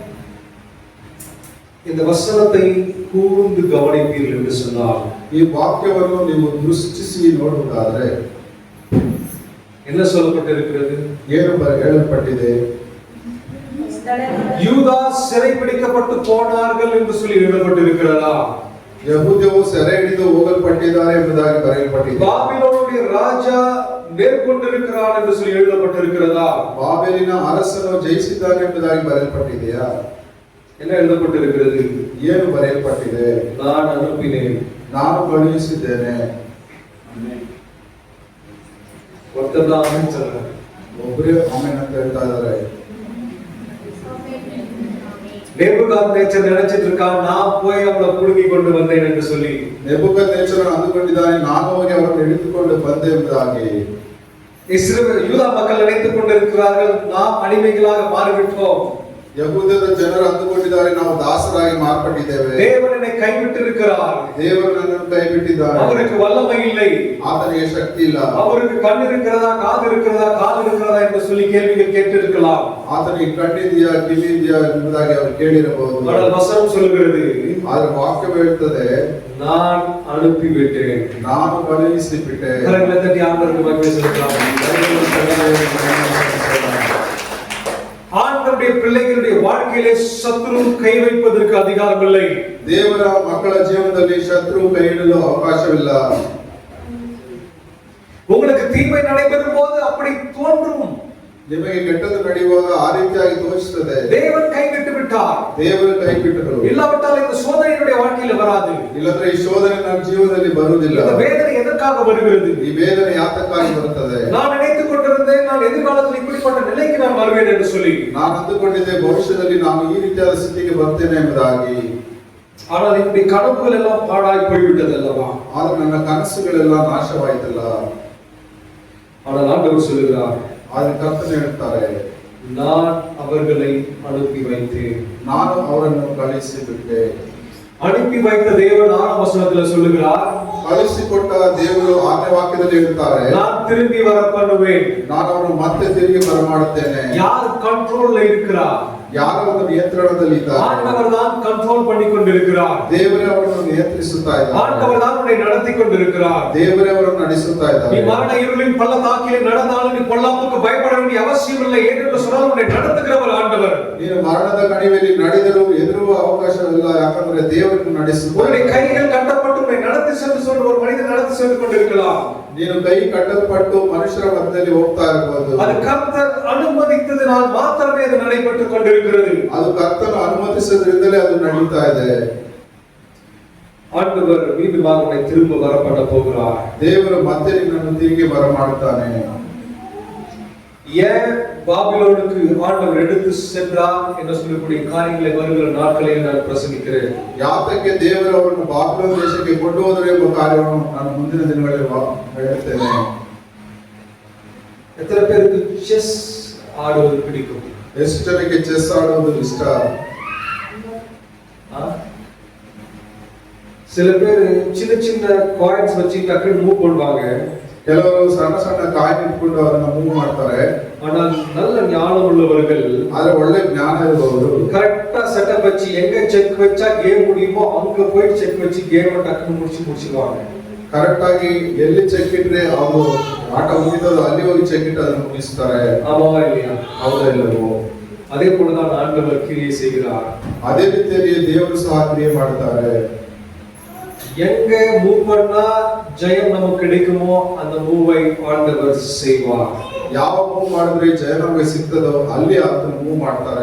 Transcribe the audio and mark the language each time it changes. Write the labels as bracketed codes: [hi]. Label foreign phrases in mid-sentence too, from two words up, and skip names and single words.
[ta] இந்த வசனத்தை கூர்ந்து கவனிப்பீர்கள் என்று சொன்னால், [kn] ಈ ವಾಕ್ಯವನ್ನು ನೀವು ದೃಷ್ಟಿಸಿ ನೋಡುವುದಾದರೆ [ta] என்ன சொல்லப்பட்டிருக்கிறது? [kn] ಏನು ಹೇಳಲ್ಪಟ್ಟಿದೆ? [ta] யூதா சிறைபிடிக்கப்பட்டு போனார்கள் என்று சொல்லி எழுதப்பட்டிருக்கிறதா? [kn] ಯಹೂದ್ಯವು ಸೆರೆ ಹಿಡಿದು ಹೋಗಲ್ಪಟ್ಟಿದ್ದಾರೆ ಎಂಬುದಾಗಿ ಬರೆಯಲ್ಪಟ್ಟಿದೆ. [ta] பாபிலோனுடைய ராஜா மேற்கொண்டிருக்கிறான் என்று சொல்லி எழுதப்பட்டிருக்கிறதா? [kn] ಬಾಬೆಲಿನ ಅರಸನು ಜಯಿಸಿದ್ದಾನೆ ಎಂಬುದಾಗಿ ಬರೆಯಲ್ಪಟ್ಟಿದೆಯಾ? [ta] என்ன எழுதப்பட்டிருக்கிறது? [kn] ಏನು ಬರೆಯಲ್ಪಟ್ಟಿದೆ? [ta] நான் அனுப்பினேன், [kn] ನಾನು ಕಳುಹಿಸಿದ್ದೇನೆ. [ta] ஒருத்தர் தான் சொல்றாரு, [kn] ಒಬ್ಬರೇ ಆಮೆನ್ ಅಂತ ಹೇಳ್ತಾ ಇದ್ದಾರೆ. [ta] நேபுகாத்நேச்சர் நினைச்சிட்டு இருக்கான், நான் போய் அவளை புடுங்கி கொண்டு வந்தேன் என்று சொல்லி. [kn] ನೆಬೂಕದ್ನೆಚ್ಚರನು ಅಂದುಕೊಂಡಿದ್ದಾನೆ, ನಾನು ಹೋಗಿ ಅವರನ್ನು ಹಿಡಿದುಕೊಂಡು ಬಂದೆ ಎಂಬುದಾಗಿ. [ta] இஸ்ரவேல் யூதா மக்கள் நினைத்துக் கொண்டிருக்கிறார்கள், நாம் அடிமைகளாக மாறிவிட்டோம். [kn] ಯಹೂದ್ಯದ ಜನರು ಅಂದುಕೊಂಡಿದ್ದಾರೆ, ನಾವು ದಾಸರಾಗಿ ಮಾರ್ಪಟ್ಟಿದ್ದೇವೆ. [ta] தேவன் என்னை கைவிட்டு இருக்கிறார், [kn] ದೇವರು ನನ್ನನ್ನು ಕೈ ಬಿಟ್ಟಿದ್ದಾನೆ. [ta] அவருக்கு வல்லமை இல்லை, [kn] ಆತನಿಗೆ ಶಕ್ತಿ ಇಲ್ಲ. [ta] அவருக்கு கண் இருக்கிறதா, காது இருக்கிறதா, கால் இருக்கிறதா என்று சொல்லி கேள்விகள் கேட்டிருக்கலாம். [kn] ಆತನಿಗೆ ಕಣ್ಣಿದೆಯಾ, ಕಿವಿ ಇದೆಯಾ ಎಂಬುದಾಗಿ ಅವರು ಕೇಳಿರಬಹುದು. [ta] ஆனால் வசனம் சொல்லுகிறது, [kn] ಆದ್ರೆ ವಾಕ್ಯ ಹೇಳ್ತದೆ, [ta] நான் அனுப்பிவிட்டேன். [kn] ನಾನು ಕಳುಹಿಸಿಬಿಟ್ಟೆ. [ta] கரங்களை தட்டி ஆண்டவருக்கு மகிமை செலுத்தலாம். ஆண்டவருடைய பிள்ளைகளுடைய வாழ்க்கையிலே சத்துரு கை வைப்பதற்கு அதிகாரம் இல்லை. [kn] ದೇವರ ಮಕ್ಕಳ ಜೀವನದಲ್ಲಿ ಶತ್ರು ಕೈ ಇಡಲು ಅವಕಾಶವಿಲ್ಲ. [ta] உங்களுக்கு தீமை நடைபெறும் போது அப்படி தோன்றும், [kn] ನಿಮಗೆ ಕೆಟ್ಟದ್ದು ನಡೆಯುವಾಗ ಆ ರೀತಿಯಾಗಿ ತೋರಿಸುತ್ತದೆ. [ta] தேவன் கைவிட்டு விட்டார், [kn] ದೇವರು ಕೈ ಬಿಟ್ಟರು. [ta] இல்லாவிட்டால் இந்த சோதனையுடைய வாழ்க்கையில வராது. [kn] ಇಲ್ಲಂದ್ರೆ ಈ ಶೋಧನೆ ನಮ್ಮ ಜೀವನದಲ್ಲಿ ಬರುವುದಿಲ್ಲ. [ta] இந்த வேதனை எதற்காக வருகிறது? [kn] ಈ ವೇದನೆ ಯಾತಕ್ಕಾಗಿ ಬರುತ್ತದೆ? [ta] நான் நினைத்துக் கொண்டிருந்தேன், நான் எதிர்காலத்தில் இப்படிப்பட்ட நிலைக்கு நான் வருவேன் என்று சொல்லி. [kn] ನಾನು ಅಂದುಕೊಂಡಿದ್ದೆ, ಭವಿಷ್ಯದಲ್ಲಿ ನಾನು ಈ ರೀತಿಯಾದ ಸ್ಥಿತಿಗೆ ಬರ್ತೇನೆ ಎಂಬುದಾಗಿ. [ta] ஆனால் இப்படி கனவுகள் எல்லாம் பாழாய் போய்விட்டது அல்லவா? [kn] ಆದ್ರೆ ನನ್ನ ಕನಸುಗಳೆಲ್ಲ ನಾಶವಾಯಿತಲ್ಲ. [ta] ஆனால் ஆண்டவர் சொல்லுகிறார், [kn] ಆದ್ರೆ ಕರ್ತನು ಹೇಳ್ತಾರೆ, [ta] நான் அவர்களை அனுப்பி வைத்தேன். [kn] ನಾನು ಅವರನ್ನು ಕಳುಹಿಸಿಬಿಟ್ಟೆ. [ta] அனுப்பி வைத்த தேவன் 6ஆம் வசனத்துல சொல்லுகிறார், [kn] ಕಳುಹಿಸಿಕೊಟ್ಟ ದೇವರು 6ನೇ ವಾಕ್ಯದಲ್ಲಿ ಹೇಳ್ತಾರೆ, [ta] நான் திரும்பி வர பண்ணுவேன். [kn] ನಾನು ಅವರನ್ನು ಮತ್ತೆ ತಿರುಗಿ ಬರಮಾಡುತ್ತೇನೆ. [ta] யார் கண்ட்ரோல்ல இருக்கிறார்? [kn] ಯಾರ ಒಂದು ನಿಯಂತ್ರಣದಲ್ಲಿ ಇದ್ದಾರೆ. [ta] ஆண்டவர் தான் கண்ட்ரோல் பண்ணி கொண்டிருக்கிறார். [kn] ದೇವರೇ ಅವರನ್ನು ನಿಯಂತ್ರಿಸುತ್ತಾ ಇದ್ದಾರೆ. [ta] ஆண்டவர் தான் உன்னை நடத்தி கொண்டிருக்கிறார். [kn] ದೇವರೇ ಅವರನ್ನು ನಡೆಸುತ್ತಾ ಇದ್ದಾರೆ. [ta] நீ மரண இருளின் பள்ளத்தாக்கிலே நடந்தாலும் நீ பொல்லாப்புக்கு பயப்பட வேண்டிய அவசியம் இல்லை. ஏனென்று சொன்னால் உன்னை நடத்துகிறவர் ஆண்டவர். [kn] ನೀನು ಮರಣದ ಕಣಿವೆಯಲ್ಲಿ ನಡೆದರೂ ಹೆದರುವ ಅವಕಾಶವಿಲ್ಲ, ಯಾಕಂದ್ರೆ ದೇವರು ನಡೆಸುತ್ತಾರೆ. [ta] உன்னுடைய கைகள் கட்டப்பட்டு உன்னை நடத்தி சென்று சொல்ற ஒரு மனிதன் நடத்தி சென்று கொண்டிருக்கலாம். [kn] ನೀನು ಕೈ ಕಟ್ಟಲ್ಪಟ್ಟು ಮನುಷ್ಯರ ಮಧ್ಯದಲ್ಲಿ ಹೋಗ್ತಾ ಇರಬಹುದು. [ta] அது கர்த்தர் அனுமதித்ததினால் மாத்திரமே அது நடைபெற்று கொண்டிருக்கிறது. [kn] ಅದು ಕರ್ತನು ಅನುಮತಿಸಿದ್ರಿಂದಲೇ ಅದು ನಡೀತಾ ಇದೆ. [ta] ஆண்டவர் மீண்டுமாக உன்னை திரும்ப வர பண்ண போகிறார். [kn] ದೇವರು ಮತ್ತೆ ನಿನ್ನನ್ನು ತಿರುಗಿ ಬರಮಾಡುತ್ತಾನೆ. [ta] ஏன் பாபிலோனுக்கு ஆண்டவர் எடுத்து சென்றார் என்று சொல்லக்கூடிய காரியங்களை வருகிற நாட்களில் நான் பிரசங்கிக்கிறேன். [kn] ಯಾತಕ್ಕೆ ದೇವರು ಅವರನ್ನು ಬಾಬಿಲೋನ್ ದೇಶಕ್ಕೆ ಕೊಂಡು ಹೋದರು ಎಂಬ ಕಾರ್ಯವನ್ನು ನಾನು ಮುಂದಿನ ದಿನಗಳಲ್ಲಿ ಹೇಳುತ್ತೇನೆ. [ta] எத்தனை பேருக்கு செஸ் ஆடுவது பிடிக்கும்? [kn] ಎಷ್ಟು ಜನಕ್ಕೆ ಚೆಸ್ ಆಡುವುದು ಇಷ್ಟ? [ta] சில பேர் சின்ன சின்ன காயின்ஸ் வச்சு டக்குன்னு மூவ் பண்ணுவாங்க. [kn] ಕೆಲವರು ಸಣ್ಣ ಸಣ್ಣ ಕಾಯಿನ್ ಇಟ್ಕೊಂಡು ಅದನ್ನ ಮೂವ್ ಮಾಡ್ತಾರೆ. [ta] ஆனால் நல்ல ஞானம் உள்ளவர்கள், [kn] ಆದ್ರೆ ಒಳ್ಳೆ ಜ್ಞಾನ ಇರುವವರು [ta] கரெக்டா செட்டப் வச்சு எங்க செக் வச்சா கேம் முடியுமோ அங்க போய் செக் வச்சு கேம் டக்குன்னு முடிச்சுவாங்க. [kn] ಕರೆಕ್ಟ್ ಆಗಿ ಎಲ್ಲಿ ಚೆಕ್ ಇಟ್ರೆ ಅದು ಆಟ ಮುಗಿದದು ಅಲ್ಲಿ ಹೋಗಿ ಚೆಕ್ ಇಟ್ಟು ಅದನ್ನು ಮುಗಿಸ್ತಾರೆ. [ta] ஆமாவா இல்லையா? [kn] ಹೌದಾ ಇಲ್ಲವೋ? [ta] அதே போலதான் ஆண்டவர் கிரியை செய்கிறார். [kn] ಅದೇ ರೀತಿಯಲ್ಲಿ ದೇವರು ಸಹ ಕ್ರಿಯೆ ಮಾಡ್ತಾರೆ. [ta] எங்க மூவ் பண்ணா ஜெயம் நமக்கு கிடைக்குமோ அந்த மூவை ஆண்டவர் செய்வார். [kn] ಯಾವ ಮೂವ್ ಮಾಡಿದ್ರೆ ಜಯ ನಮಗೆ ಸಿಗ್ತದೋ ಅಲ್ಲಿ ಅದನ್ನು ಮೂವ್ ಮಾಡ್ತಾರೆ.